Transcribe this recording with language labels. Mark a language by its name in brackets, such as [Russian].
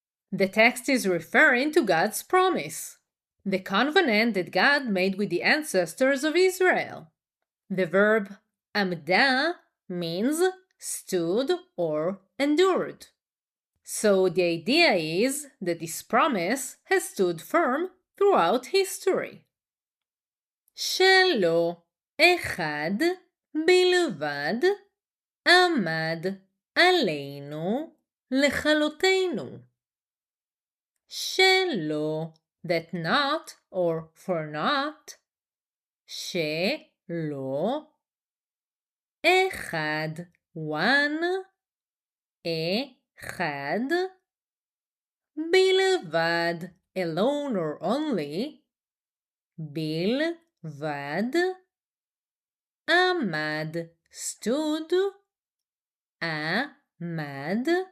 [English] The text is referring to God's promise, the covenant that God made with the ancestors of Israel. The verb עמדה means stood or endured. So the idea is that this promise has stood firm throughout history. [Hebrew] שלא אחד בלבד עמד עלינו לכלותנו. שלא, [English] that not or for not. [Hebrew] שלא אחד, [English] one, [Hebrew] אחד, בלבד, [English] alone or only, [Hebrew] בלבד, עמד, [English] stood, [Hebrew] עמד,